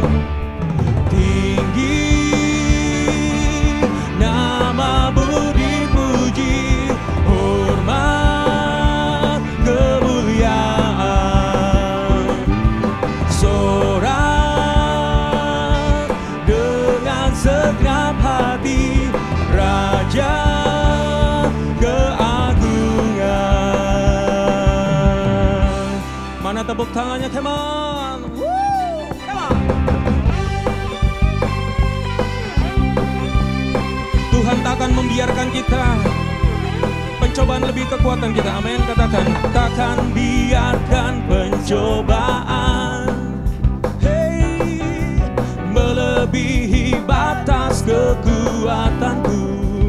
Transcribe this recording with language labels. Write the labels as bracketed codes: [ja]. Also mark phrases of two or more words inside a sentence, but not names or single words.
[id] Tinggi nama-Mu dipuji, hormat kemuliaan. Sorak dengan segenap hati, Raja keagungan. Mana tepuk tangannya, [en] come on. Woo, come on. [id] Tuhan takkan membiarkan kita pencobaan lebih kekuatan kita. Amin, katakan. Takkan biarkan pencobaan melebihi batas kekuatanku.